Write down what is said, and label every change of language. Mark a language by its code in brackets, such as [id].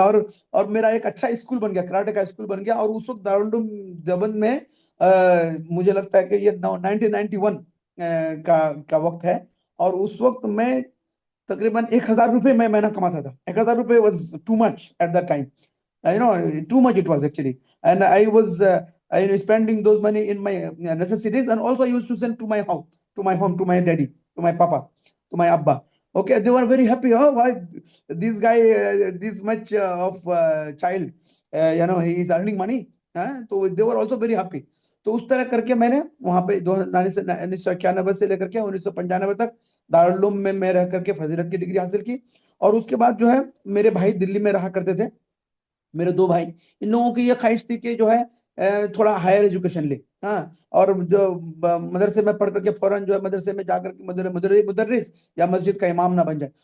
[ur] اور میرا ایک اچھا اسکول بن گیا، کراٹے کا اسکول بن گیا. اور اس وقت دارالعلوم دیوبند میں مجھے لگتا ہے کہ یہ 1991 کا وقت ہے، اور اس وقت میں تقریباً 1,000 روپے میں مہینہ کماتا تھا. [en] 1,000 روپے was too much at that time. Too much it was actually, and I was spending those money in my necessities, and also I used to send to my home, to my daddy, to my papa, to my abba. Okay, they were very happy. Oh, why this guy, this much of child, he is earning money. So they were also very happy. [ur] تو اس طرح کر کے میں نے وہاں پہ 1991 سے لے کر کے 1995 تک دارالعلوم میں رہ کر کے فضیلت کی ڈگری حاصل کی. اور اس کے بعد جو ہے میرے بھائی دلی میں رہا کرتے تھے، میرے 2 بھائی. ان لوگوں کی یہ خواہش تھی کہ جو ہے تھوڑا ہائر ایجوکیشن لے، اور جو مدرسے میں پڑھ کر کے فوراً جو ہے مدرسے میں جا کر کے مدرس یا مسجد کا امام نہ بن جائے.